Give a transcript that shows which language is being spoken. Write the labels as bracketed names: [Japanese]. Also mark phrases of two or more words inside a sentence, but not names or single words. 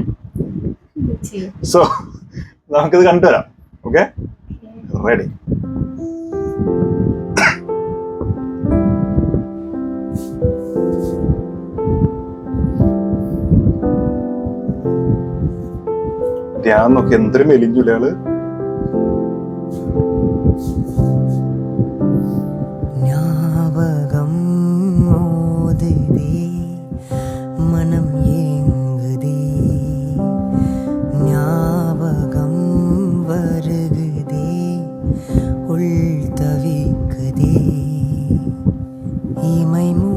[Malayalam] സോ നമുക്കിത് കണ്ടുവരാം. ഓക്കെ, റെഡി? ഞാൻ നോക്കി എന്തൊരു മെലിഞ്ഞൂല ആള്. [Tamil] ஞாபகம் மோதுதே மனம் ஏங்குதே ஞாபகம் வருகுதே உள் தவிக்குதே இமை